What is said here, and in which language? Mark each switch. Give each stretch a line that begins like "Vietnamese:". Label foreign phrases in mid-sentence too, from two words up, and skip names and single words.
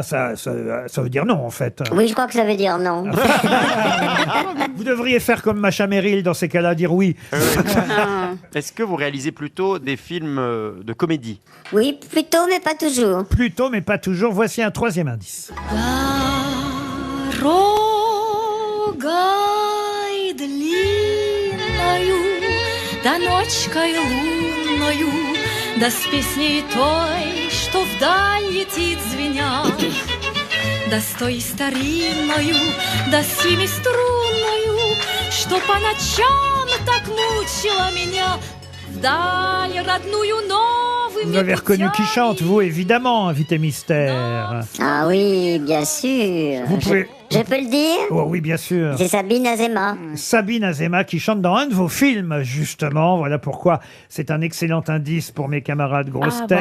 French: Ça veut dire non, en fait. Oui, je crois que ça veut dire non. Vous devriez faire comme Macha Merrill dans ces cas-là, dire oui. Est-ce que vous réalisez plutôt des films de comédie? Oui, plutôt, mais pas toujours. Plutôt, mais pas toujours. Voici un troisième indice.
Russian: Дорогой длинною, да ночкой лунною, да с песней той, что вдаль летит звеня, да с той старинною, да с семиструнною, что по ночам так мучила меня, вдаль родную новыми
French: Vous avez reconnu qui
Russian: путями.
French: chante, vous, évidemment, invité mystère. Ah oui, bien sûr. Vous pouvez... Je peux le dire? Oh, oui, bien sûr. C'est Sabine Azema. Sabine Azema qui chante dans un de vos films, justement. Voilà pourquoi c'est un excellent indice pour mes camarades grosses têtes.